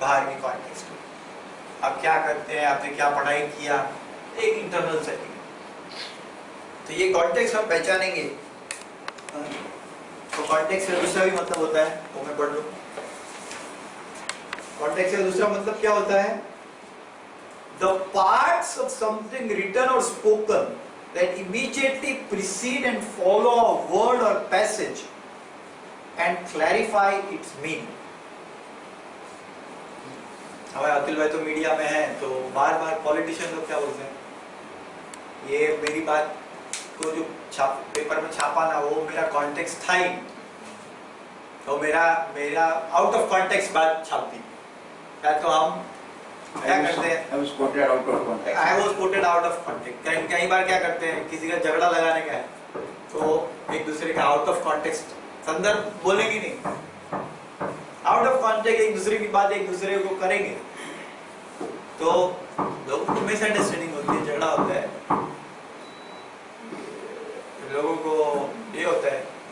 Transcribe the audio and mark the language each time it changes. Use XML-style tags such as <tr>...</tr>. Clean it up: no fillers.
<hi>बाहर की कॉन्टेक्स्ट आप क्या करते हैं, आपने क्या पढ़ाई किया, एक इंटरनल सेटिंग। तो ये कॉन्टेक्स्ट हम पहचानेंगे तो कॉन्टेक्स्ट का दूसरा भी मतलब होता है, वो मैं पढ़ लूं। कॉन्टेक्स्ट का दूसरा मतलब क्या होता है?</hi> <en>The parts of something written or spoken that immediately precede and follow a word or passage and clarify its meaning.</en> <hi>हमारे अतुल भाई तो मीडिया में है, तो बार बार पॉलिटिशियन लोग क्या बोलते हैं, ये मेरी बात को जो पेपर में छापा ना, वो मेरा कॉन्टेक्स्ट था ही, तो मेरा आउट ऑफ कॉन्टेक्स्ट बात छापती, या तो हम क्या करते हैं,</hi> <en>I was quoted out of context. I was quoted out of context.</en> <hi>कई बार क्या करते हैं, किसी का झगड़ा लगाने का है तो एक दूसरे का आउट ऑफ कॉन्टेक्स्ट संदर्भ बोलेंगे नहीं, आउट ऑफ कॉन्टेक्स्ट एक दूसरे की बात एक दूसरे को करेंगे, तो लोगों को मिसअंडरस्टैंडिंग होती है, झगड़ा होता है, लोगों को ये होता है।</hi>